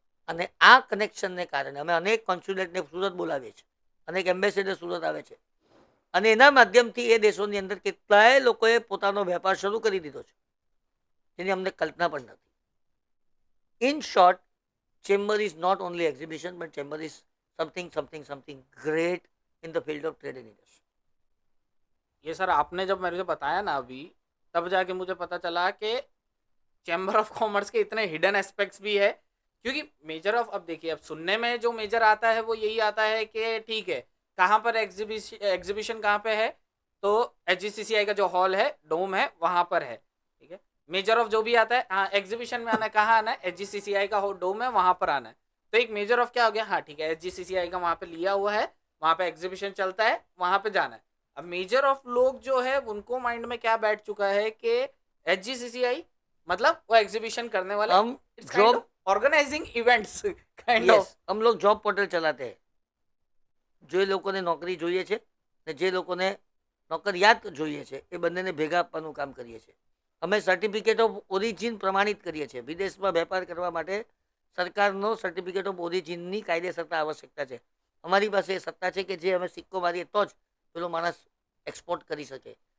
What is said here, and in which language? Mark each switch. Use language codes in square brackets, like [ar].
[gu] અને આ કનેક્શનને કારણે અમે અનેક કોન્સ્યુલેટને સુરત બોલાવીએ છીએ, અનેક એમ્બેસેડર સુરત આવે છે, અને એના માધ્યમથી એ દેશોની અંદર કેટલાય લોકોએ પોતાનો વેપાર શરૂ કરી દીધો છે, જેની અમને કલ્પના પણ નથી. [en] In short, chamber is not only exhibition, but chamber is something great in the field of trade and industry. [hi] ये सर आपने जब मेरे को बताया ना अभी, तब जाके मुझे पता चला कि चैम्बर ऑफ कॉमर्स के इतने हिडन एस्पेक्ट्स भी है. क्योंकि मेजर ऑफ, अब देखिए, अब सुनने में जो मेजर आता है वो यही आता है कि ठीक है, कहाँ पर एग्जीबिशन कहाँ पे है, तो एचजीसीसीआई का जो हॉल है, डोम है, वहाँ पर है. ठीक है, मेजर ऑफ जो भी आता है, हाँ एग्जीबिशन में आना है, कहाँ आना है, एचजीसीसीआई का डोम है, वहाँ पर आना है. तो एक मेजर ऑफ क्या हो गया, हाँ ठीक है एचजीसीसीआई का वहाँ पे लिया हुआ है, वहाँ पे एग्जीबिशन चलता है, वहाँ पे जाना है। अब मेजर ऑफ लोग जो है उनको माइंड में क्या बैठ चुका है कि एचजीसीसीआई मतलब वो एग्जीबिशन करने वाले, हम [en] it's kind [hi] job [en] Of organizing events kind of. [hi] Yes हम लोग जॉब पोर्टल चलाते हैं। [gu] જે લોકોને નોકરી જોઈએ છે ને જે લોકોને નોકરિયાત જોઈએ છે એ બંનેને ભેગા આપવાનું કામ કરીએ છીએ. અમે સર્ટિફિકેટ ઓફ ઓરિજિન પ્રમાણિત કરીએ છીએ. વિદેશમાં વેપાર કરવા માટે સરકારનો સર્ટિફિકેટ ઓફ ઓરિજિનની કાયદેસરતા આવશ્યકતા છે. અમારી પાસે એ સત્તા છે કે જે અમે સિક્કો મારીએ તો જ પેલો માણસ એક્સપોર્ટ કરી શકે.